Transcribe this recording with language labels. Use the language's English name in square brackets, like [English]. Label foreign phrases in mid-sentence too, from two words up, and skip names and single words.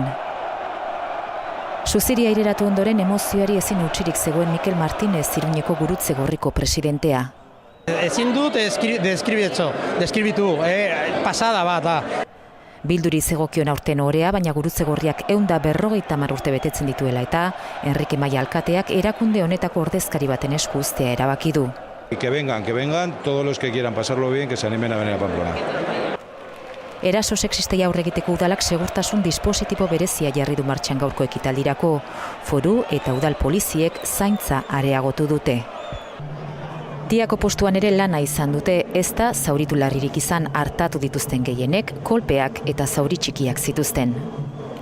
[Basque] Suziria aireratu ondoren emozioari ezin utsirik zegoen Mikel Martinez Iruñeko Gurutze Gorriko presidentea. Ezin dut deskribitu, pasada bat da. Bilduri zegokion aurten orea, baina Gurutze Gorriak 150 urte betetzen dituela eta Enrique Maia alkateak erakunde honetako ordezkari baten esku uztea erabaki du. [Spanish] Que vengan, todos los que quieran pasarlo bien, que se animen a venir a Pamplona. [Basque] Eraso sexistei aurre egiteko udalak segurtasun dispositibo berezia jarri du martxan gaurko ekitaldirako. Foru eta udal poliziek zaintza areagotu dute. Diako postuan ere lana izan dute, ez da zauritu larririk izan artatu dituzten gehienek, kolpeak eta zauri txikiak zituzten.